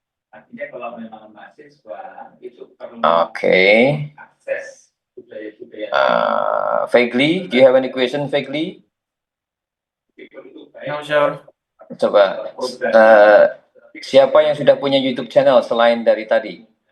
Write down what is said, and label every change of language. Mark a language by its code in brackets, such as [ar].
[id] Artinya kalau memang mahasiswa itu perlu [en] Okay. [id] akses budaya-budaya. [en] Vaguely, do you have any question vaguely? No, sir. [id] Coba, siapa yang sudah punya YouTube channel selain dari tadi?